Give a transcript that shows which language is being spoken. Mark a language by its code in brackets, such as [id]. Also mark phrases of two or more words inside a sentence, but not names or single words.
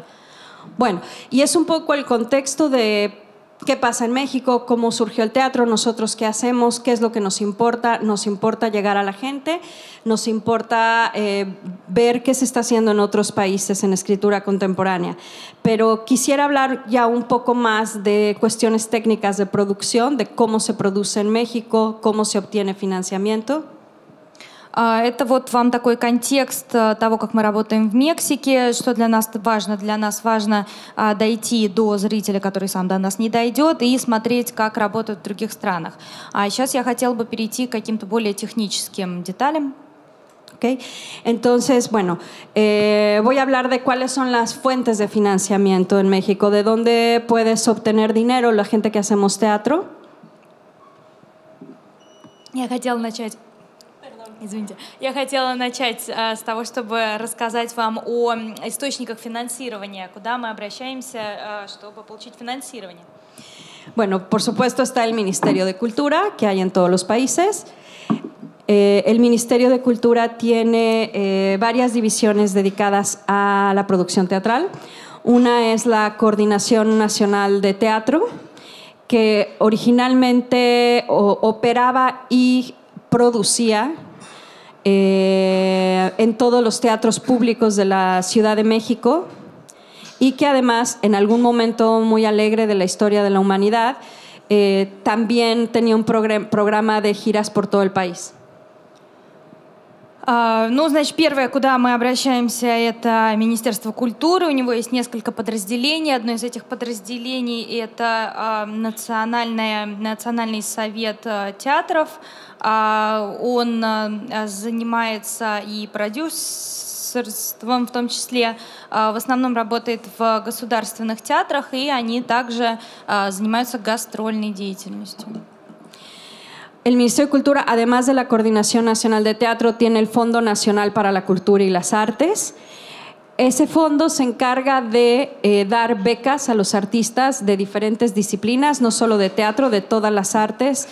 [es] Bueno, y es un poco el contexto de qué pasa en México, cómo surgió el teatro, nosotros qué hacemos, qué es lo que nos importa. Nos importa llegar a la gente, nos importa ver qué se está haciendo en otros países en escritura contemporánea. Pero quisiera hablar ya un poco más de cuestiones técnicas de producción, de cómo se produce en México, cómo se obtiene financiamiento. [ru] Это вот вам такой контекст того, как мы работаем в Мексике, что для нас важно. Для нас важно дойти до зрителя, который сам до нас не дойдет, и смотреть, как работают в других странах. А сейчас я хотела бы перейти к каким-то более техническим деталям. [es] Okay. Entonces, bueno, voy a hablar de cuáles son las fuentes de financiamiento en México, de dónde puedes obtener dinero la gente que hacemos teatro. Я хотела начать с того, чтобы рассказать вам о источниках финансирования, куда мы обращаемся, чтобы получить финансирование. Bueno, por supuesto está el Ministerio de Cultura, que hay en todos los países. El Ministerio de Cultura tiene varias divisiones dedicadas a la producción teatral. Una es la Coordinación Nacional de Teatro, que originalmente operaba y producía en todos los teatros públicos de la Ciudad de México, y que además en algún momento muy alegre de la historia de la humanidad también tenía un programa de giras por todo el país. Ну, значит, первое, куда мы обращаемся, это Министерство культуры. У него есть несколько подразделений. Одно из этих подразделений – это Национальный совет театров. Он занимается и продюсерством, в том числе, в основном работает в государственных театрах, и они также занимаются гастрольной деятельностью. El Ministerio de Cultura, además de la Coordinación Nacional de Teatro, tiene el Fondo Nacional para la Cultura y las Artes. Ese fondo se encarga de dar becas a los artistas de diferentes disciplinas, no solo de teatro, de todas las artes.